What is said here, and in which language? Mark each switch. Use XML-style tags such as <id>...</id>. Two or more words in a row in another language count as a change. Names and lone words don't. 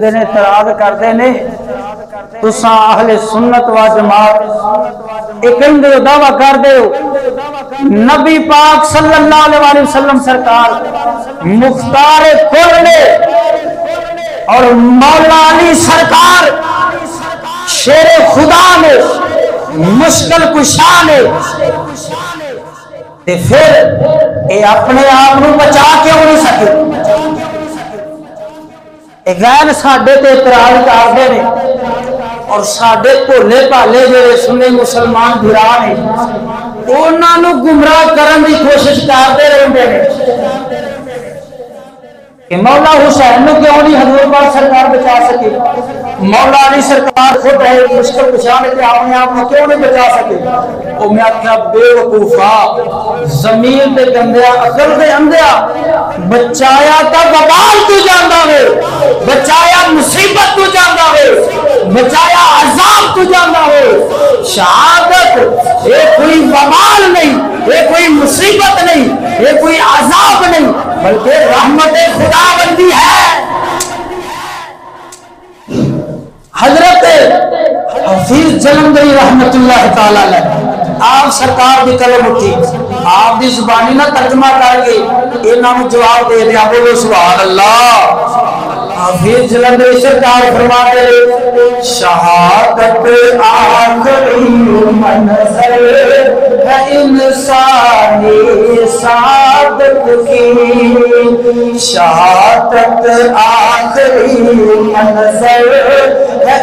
<pa>دینے اعتراض کرتے نے تساں اہل سنت و جماعت ایک کہیں دعویٰ کر دے نبی پاک</pa> <ar>صلی اللہ علیہ وسلم</ar> <pa>سرکار مختار کل نے اور مولا علی سرکار شیر خدا نے مشکل کشا نے پھر اے اپنے آپ کو بچا کیوں نہیں سکے غیر ساڈے تے اعتراض کرتے ہیں اور ساڈے بھولے بھالے جڑے سنی مسلمان بھرا نے انہاں نو گمراہ کرن دی کوشش کرتے رہندے نے کہ مولا حسین نو کیوں نہیں حضور پاک سرکار بچا سکے، مولا علی سرکار خود ہے مشکل پچھانے کے اپنے آپ کو کیوں نہیں بچا سکے۔ او میں آکھیا بے وقوفا زمین تے گندیا عقل تے اندھیا، بچایا تا وبال تو جاندا وے، بچایا مصیبت تو جاندا وے، بچایا عذاب تو جاندا وے۔</pa> <ur>شہادت یہ کوئی وبال نہیں، یہ کوئی مصیبت نہیں، یہ کوئی عذاب نہیں، بلکہ رحمت خدا بندی ہے۔</ur> <pa>حضرت حفیظ جلندری</pa> <ar>رحمت اللہ تعالی علیہ</ar> <pa>آپ سرکار دی قلم اٹھی، آپ دی زبانی نہ ترجمہ کر کے انہاں نوں جواب دے دیا، بولو</pa> <ar>سبحان اللہ۔</ar> <ur>حفیظ جلندری سرکار فرماتے ہیں شہادت آخری منزل ہے انسانی سعادت کی، شہادت آخری منزل ہے</ur>